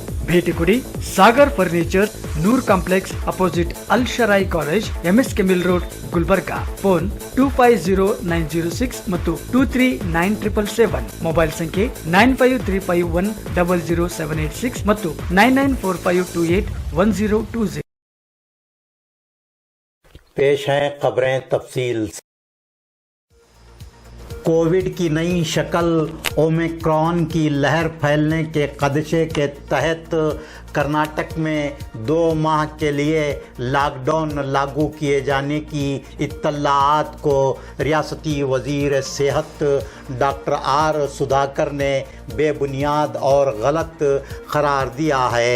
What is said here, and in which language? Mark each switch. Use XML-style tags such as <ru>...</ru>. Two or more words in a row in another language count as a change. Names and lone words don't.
<kn>ಭೇಟಿ ಕೊಡಿ ಸಾಗರ್ ಫರ್ನಿಚರ್, ನೂರ್ ಕಾಂಪ್ಲೆಕ್ಸ್ ಅಪೋಸಿಟ್ ಅಲ್ ಶರಾಯಿ ಕಾಲೇಜ್, MSK ಮಿಲ್ ರೋಡ್, ಗುಲ್ಬರ್ಗಾ. ಫೋನ್ 250906 ಮತ್ತು 239777. ಮೊಬೈಲ್ ಸಂಖ್ಯೆ 9535100786 ಮತ್ತು 9945281020.</kn> <ur>پیش ہیں خبریں تفصیل. کووڈ کی نئی شکل اومیکرون کی لہر پھیلنے کے خدشے کے تحت کرناٹک میں 2 ماہ کے لیے لاک ڈاؤن لاگو کیے جانے کی اطلاعات کو ریاستی وزیر صحت ڈاکٹر R سدھاکر نے بے بنیاد اور غلط قرار دیا ہے.</ur>